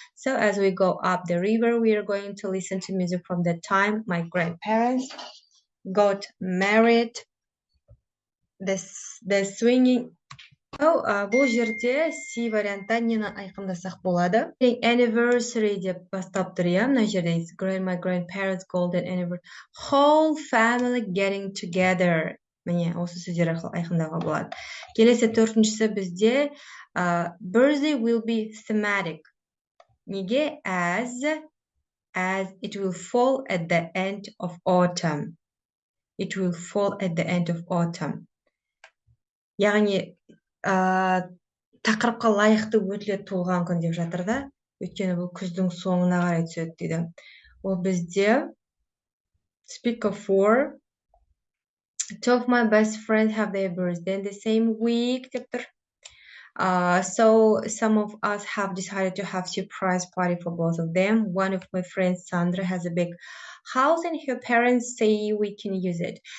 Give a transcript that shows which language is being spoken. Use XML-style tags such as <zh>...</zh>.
<en>So as we go up the river, we are going to listen to music from the time my grandparents got married. The swinging.</en> <kk>Бұл жерде C вариантта нені айқындасақ болады? Anniversary деп бастап тұр, иә? Мына жерде</kk> <en>my grandparents golden anniversary. Whole family getting together.</en> <kk>Міне, осы сөздер арқылы айқындауға болады. Келесі төртіншісі бізде</kk> <en>birthday will be thematic.</en> <kk>Неге?</kk> <en>As it will fall at the end of autumn. It will fall at the end of autumn.</en> <kk>Яғни, тақырыпқа лайықты өтілет туылған күн деп жатыр да. Өйткені бұл күздің соңына қарай түседі дейді. Ол бізде</kk> <en>speak of four. Two of my best friends have their birthday in the same week. So some of us have decided to have surprise party for both of them. One of my friends, Sandra, has a big house and her parents say we can use it.</en>